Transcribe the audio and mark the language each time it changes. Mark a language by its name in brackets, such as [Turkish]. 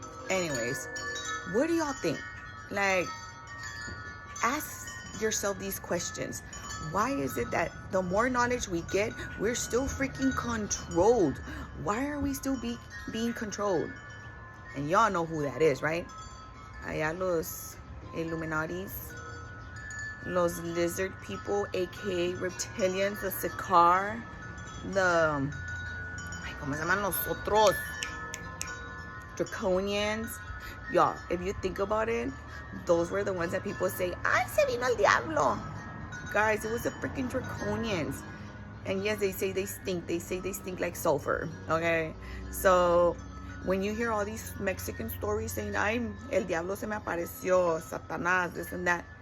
[English] Anyways, what do y'all think? Like, ask yourself these questions. Why is it that the more knowledge we get, we're still freaking controlled? Why are we still being controlled? And y'all know who that is, right? [Spanish] Allá los Illuminatis, los [English] lizard people, aka reptilians, the Sakaar, the, [Spanish] ¿cómo se llaman los otros? [English] Draconians. Y'all, if you think about it, those were the ones that people say, [Spanish] ay, se vino el diablo. [English] Guys, it was the freaking draconians. And yes, they say they stink. They say they stink like sulfur. Okay? So, when you hear all these Mexican stories saying, [Spanish] ay, el diablo se me apareció, Satanás, [English] this and that.